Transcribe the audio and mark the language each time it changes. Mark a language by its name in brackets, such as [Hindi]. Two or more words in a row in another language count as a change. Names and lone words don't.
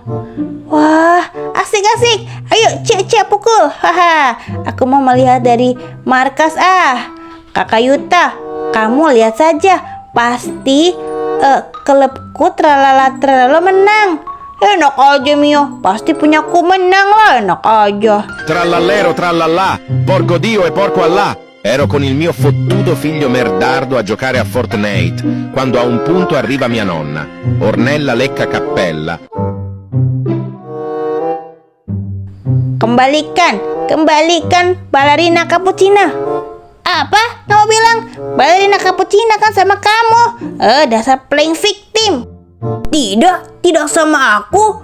[Indonesian] Wah, asik. Ayo, cek pukul. Haha. Aku mau melihat dari markas. Kakak Yuta, kamu lihat saja. Pasti klubku Tralala Trelelo menang. Enak aja Mio, pasti punyaku menang lah, enak aja. [Italian] Trallallero trallallà, porco Dio e porco Allah. Ero con il mio fottuto figlio merdardo a giocare a Fortnite, quando a un punto arriva mia nonna, Ornella Lecca Cappella. [Indonesian] Kembalikan balerina Cappuccina. Apa? Kamu bilang balerina Cappuccina kan sama kamu? Dasar [English] playing victim. [Indonesian] Tidak sama aku.